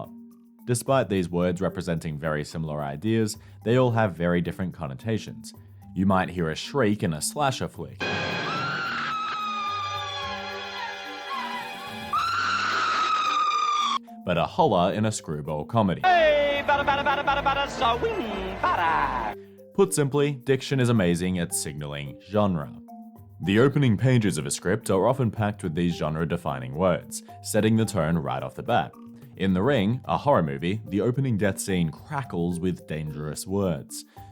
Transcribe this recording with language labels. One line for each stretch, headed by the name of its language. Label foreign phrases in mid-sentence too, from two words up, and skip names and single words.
English: Despite these words representing very similar ideas, they all have very different connotations. You might hear a shriek in a slasher flick, but a holler in a screwball comedy. Hey, bada, bada, bada, bada, bada, so bada. Put simply, diction is amazing at signaling genre. The opening pages of a script are often packed with these genre-defining words, setting the tone right off the bat. In The Ring, a horror movie, the opening death scene crackles with dangerous words.